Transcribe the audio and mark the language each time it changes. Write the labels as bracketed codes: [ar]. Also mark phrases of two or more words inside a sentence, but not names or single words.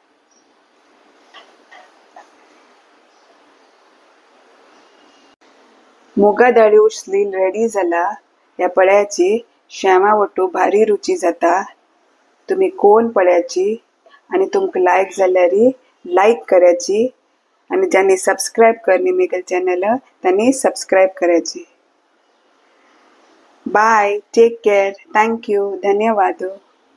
[kok] मुगा डाळी उसली रेडी जाला. या पळयाची शेवा वटू भारी रुची जाता. तुम्ही कोण पळयाची. आणि तुमकां लायक जाल्यार लायक करायची. आणि ज्यांनी सब्सक्राइब [hi] करनी मेरे चैनल [kok] त्यांनी सब्सक्राइब करायची. [en] Bye, take care, thank you, धन्यवाद.